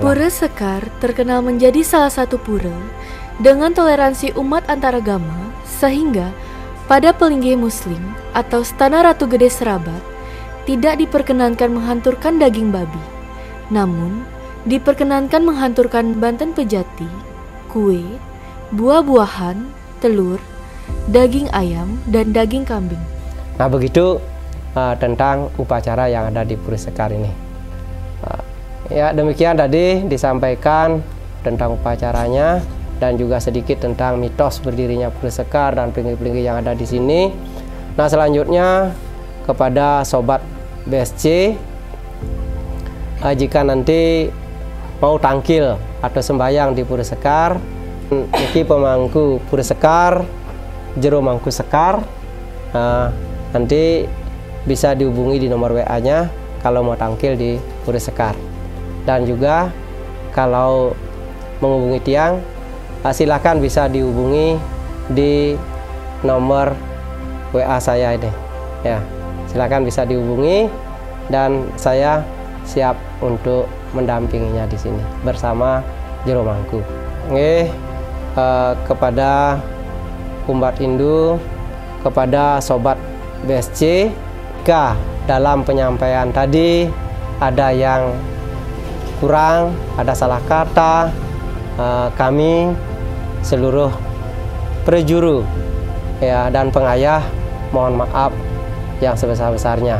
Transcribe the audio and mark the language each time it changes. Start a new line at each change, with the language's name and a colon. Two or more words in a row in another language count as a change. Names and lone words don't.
Indonesian: Pura Sekar terkenal menjadi salah satu pura dengan toleransi umat antaragama, sehingga pada pelinggih muslim atau Stana Ratu Gede Serabat tidak diperkenankan menghanturkan daging babi, namun diperkenankan menghanturkan banten pejati, kue, buah-buahan, telur, daging ayam, dan daging kambing. Nah, begitu tentang upacara yang ada di Pura Sekar ini. Ya, demikian tadi disampaikan tentang upacaranya dan juga sedikit tentang mitos berdirinya Pura Sekar dan pelinggih-pelinggih yang ada di sini. Nah, selanjutnya kepada sobat BSC, jika nanti mau tangkil atau sembahyang di Pura Sekar, iki pemangku Pura Sekar, jero mangku Sekar, nanti bisa dihubungi di nomor WA-nya kalau mau tangkil di Pura Sekar. Dan juga kalau menghubungi tiang, silakan bisa dihubungi di nomor WA saya ini. Ya, silakan bisa dihubungi dan saya siap untuk mendampinginya di sini bersama jero mangku. Kepada Umbat Indu, kepada sobat BSC, jika dalam penyampaian tadi ada yang kurang, ada salah kata, kami seluruh prejuru ya dan pengayah mohon maaf yang sebesar-besarnya.